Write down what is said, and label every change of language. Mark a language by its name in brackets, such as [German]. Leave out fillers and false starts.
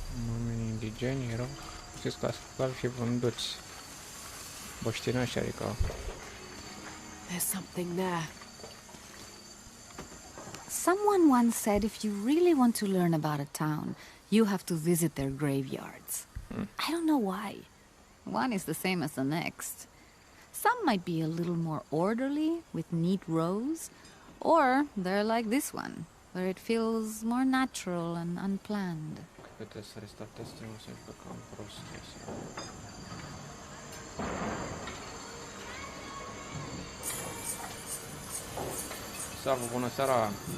[Romanian] Oamenii indigeni erau sclavi și vânduți. Băștinași, adică. [English] There's something there. Someone once said if you really want to learn about a town, you have to visit their graveyards. I don't know why. One is the same as the next. Some might be a little more orderly, with neat rows, or they're like this one, where it feels more natural and unplanned. [Romanian] Cred că trebuie să restartez stream-ul să mișcă cam prost. Salvă, bună seara!